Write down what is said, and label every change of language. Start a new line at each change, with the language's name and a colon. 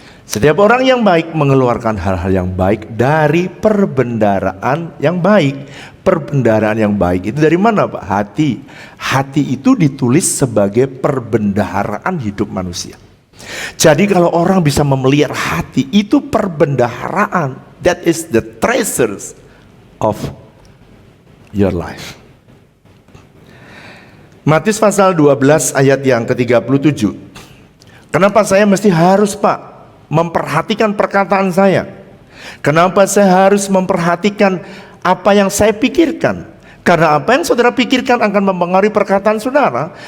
Indonesian: Setiap orang yang baik mengeluarkan hal-hal yang baik dari perbendaharaan yang baik. Perbendaharaan yang baik itu dari mana Pak? Hati. Hati itu ditulis sebagai perbendaharaan hidup manusia. Jadi kalau orang bisa memelihara hati, itu perbendaharaan.
English: That is the treasures of your life.
Indonesian: Matius pasal 12 ayat yang ke-37. Kenapa saya mesti harus Pak memperhatikan perkataan saya? Kenapa saya harus memperhatikan apa yang saya pikirkan? Karena apa yang saudara pikirkan akan mempengaruhi perkataan saudara.